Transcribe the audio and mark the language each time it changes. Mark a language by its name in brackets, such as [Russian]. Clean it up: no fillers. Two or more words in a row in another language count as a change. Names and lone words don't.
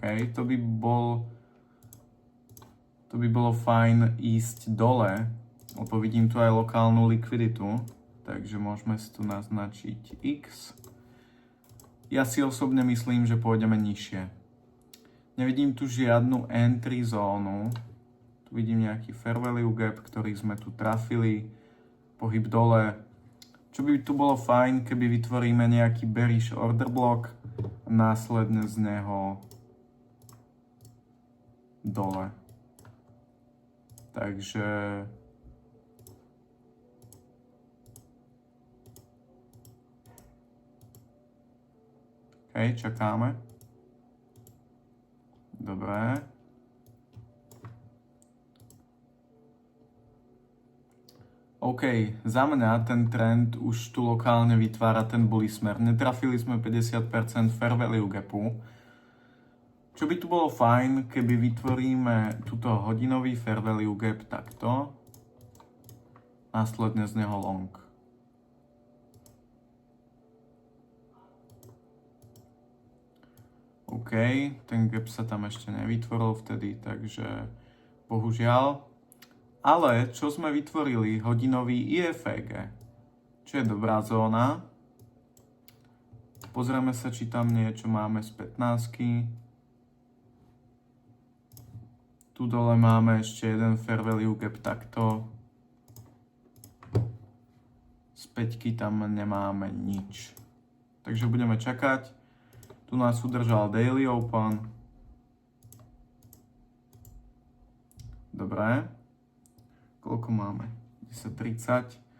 [Slovak] To by bolo fajn ísť dole, lebo vidím tu aj lokálnu likviditu, takže môžeme si tu naznačiť X. Ja si osobne myslím, že pôjdeme nižšie. Nevidím tu žiadnu entry zónu. Tu vidím nejaký [English] fair value gap, [Slovak] ktorý sme tu trafili. Pohyb dole. Čo by tu bolo fajn, keby vytvoríme nejaký [English] bearish order block [Slovak] a následne z neho dole. Takže OK, čakáme. Dobre. OK, za mňa ten trend už tu lokálne vytvára ten bullish smer. Netrafili sme 50% [English] fair value [Slovak] gapu. Čo by tu bolo fajn, keby vytvoríme túto hodinový [English] fair value gap [Slovak] takto. Následne z neho long. OK, ten gap sa tam ešte nevytvoril vtedy, takže bohužiaľ. Ale čo sme vytvorili? Hodinový IFEG, čo je dobrá zóna. Pozrieme sa, či tam niečo máme z 15. Tu dole máme ešte jeden [English] fair value gap [Slovak] takto. Z 5 tam nemáme nič. Takže budeme čakať. Tu nás udržal [English] Daily Open. [Slovak] Dobre. Koľko máme? 10:30.